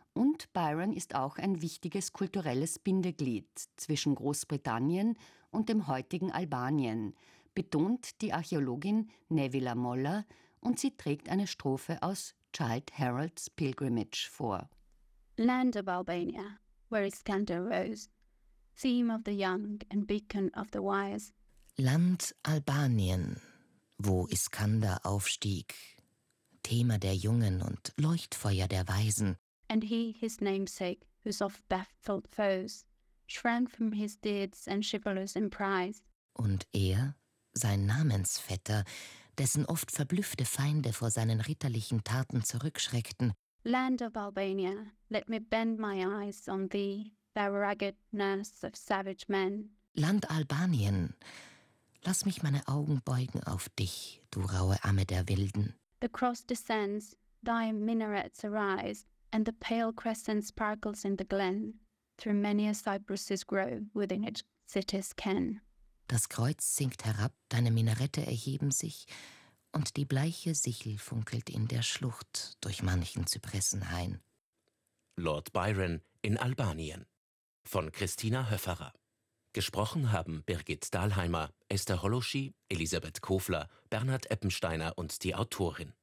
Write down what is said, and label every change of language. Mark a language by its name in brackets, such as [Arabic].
[German] Und Byron ist auch ein wichtiges kulturelles Bindeglied zwischen Großbritannien und dem heutigen Albanien, betont die Archäologin Nevila Moller, und sie trägt eine Strophe aus Childe Harold's Pilgrimage vor. [English] Land of Albania, where Iskander rose, theme of the young and beacon of the wise. [German] Land Albanien, wo Iskander aufstieg, Thema der Jungen und Leuchtfeuer der Weisen. [English] And he, his namesake, whose oft-baffled foes shrank from his deeds and chivalrous emprise. [German] Und er, sein Namensvetter, dessen oft verblüffte Feinde vor seinen ritterlichen Taten zurückschreckten. [English] Land of Albania, let me bend my eyes on thee, thou rugged nurse of savage men. [German] Land Albanien, lass mich meine Augen beugen auf dich, du raue Amme der Wilden. [English] The cross descends, thy minarets arise, and the pale crescent sparkles in the glen, through many a cypress's grove within its city's ken. [German] Das Kreuz sinkt herab, deine Minarette erheben sich, und die bleiche Sichel funkelt in der Schlucht durch manchen Zypressenhain. Lord Byron in Albanien von Christina Höfferer. Gesprochen haben Birgit Dahlheimer, Esther Holoschi, Elisabeth Kofler, Bernhard Eppensteiner und die Autorin.